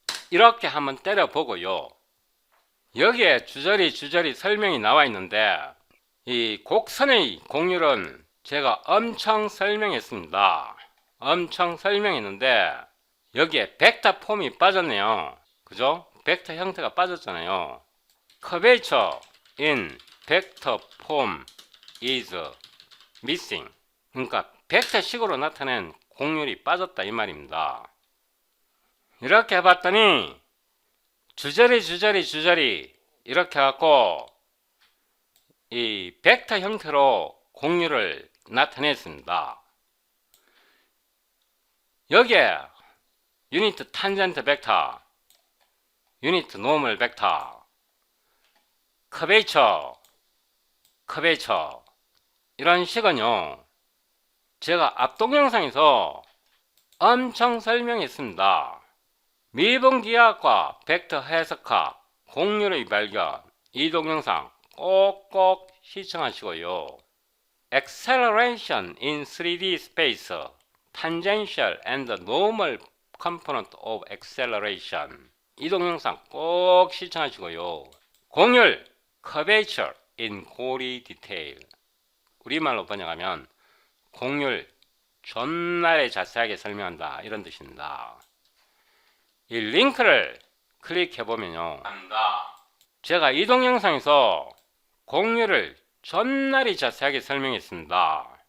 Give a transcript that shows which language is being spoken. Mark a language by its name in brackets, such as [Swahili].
[Korean] 이렇게 한번 때려보고요. 여기에 주저리 설명이 나와 있는데 이 곡선의 공률은 제가 엄청 설명했습니다. 엄청 설명했는데 여기에 벡터 폼이 빠졌네요. 그죠? 벡터 형태가 빠졌잖아요. [English] curvature in vector form is missing. [Korean] 그러니까 벡터식으로 나타낸 공률이 빠졌다 이 말입니다. 이렇게 해봤더니 주저리 이렇게 해갖고 이 벡터 형태로 공률을 나타냈습니다. 여기에 유니트 탄젠트 벡터, 유니트 노멀 벡터, 커베이처 이런 식은요 제가 앞 동영상에서 엄청 설명했습니다. 미분기하학과 벡터 해석학 공률의 발견, 이 동영상 꼭꼭 시청하시고요. [English] Acceleration in 3D space, tangential and normal component of acceleration, [Korean] 이 동영상 꼭 시청하시고요. 공률, [English] curvature in gory detail, [Korean] 우리말로 번역하면 공률 존나게 자세하게 설명한다 이런 뜻입니다. 이 링크를 클릭해보면요 제가 이 동영상에서 공률을 존나리 자세하게 설명했습니다.